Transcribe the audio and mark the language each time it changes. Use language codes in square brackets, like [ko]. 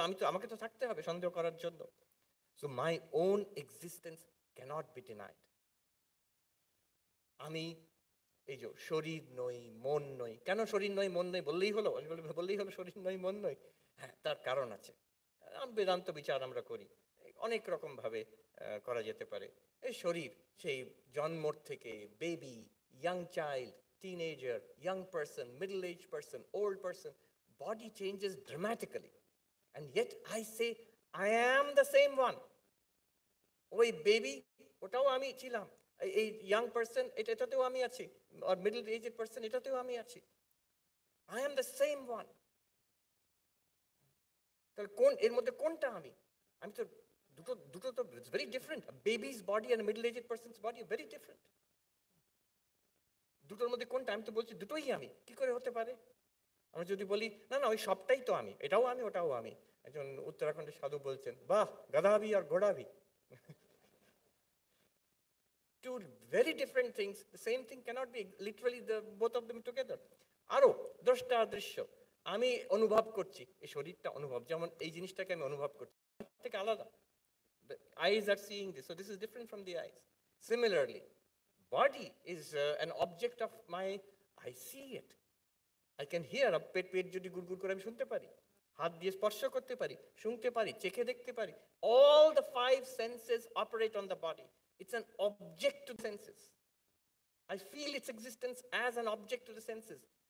[bn] আমাকে তো থাকতে হবে সন্দেহ করার জন্য। [en] So my own existence can't be denied. [bn] আমি এই যে শরীর নই, মন নই। কেন শরীর নই, মন নই বললেই হলো? বললেই হলো শরীর নই, মন নই? হ্যাঁ, তার কারণ আছে। বেদান্ত বিচার আমরা করি, অনেক রকম ভাবে করা যেতে পারে। এই শরীর সেই জন্মর থেকে [en] Baby, young child, teenager, young person, middle-aged person, old person, body changes dramatically. And yet I say, I am the same one. [bn] ওই বেবি, ওটাও আমি ছিলাম। এই [en] young person, [bn] এটাতেও আমি আছি। [en] আর middle aged person, [bn] এটাতেও আমি আছি। [en] I am the same one. [bn] তাহলে এর মধ্যে কোনটা আমি? আমি তো দুটো তো [en] Very different. Baby's body and middle aged person's body very different. [bn] দুটোর মধ্যে কোনটা? আমি তো বলছি দুটোই আমি। কি করে হতে পারে? আমরা যদি বলি না না ওই সবটাই তো আমি, এটাও আমি, ওটাও আমি। একজন উত্তরাখণ্ডের সাধু বলছেন, [hi] বাহ গাধাবি আর ঘোড়াবি, [en] two very different things. The same thing cannot be literally both of them together. [bn] আরো দ্রষ্টা দৃশ্য, আমি অনুভব করছি, এই শরীরটা অনুভব, যেমন এই জিনিসটাকে আমি অনুভব করছি, থেকে আলাদা। [en] The eyes are seeing this, so this is different from the eyes. Similarly, body is an object of my, I see it. I can hear, [bn] পেট যদি গুড়গুড় করে আমি শুনতে পারি, হাত দিয়ে স্পর্শ করতে পারি, শুনতে পারি, চেখে দেখতে পারি। [en] All the 5 senses operate on the body. It's an object to the senses. I feel its existence as an object to the senses.